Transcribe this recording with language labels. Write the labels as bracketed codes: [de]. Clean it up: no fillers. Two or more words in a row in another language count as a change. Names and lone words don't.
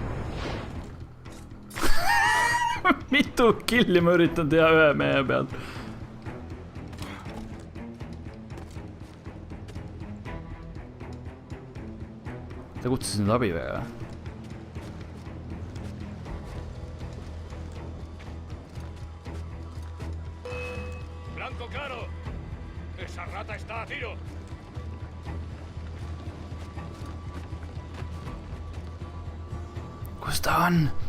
[et] Mitu killi ma üritan teha ühe mehe pealt. Ta kutsus nüüd abi väga. [es] Blanco claro. Esa rata está a tiro. [et] Kus ta on?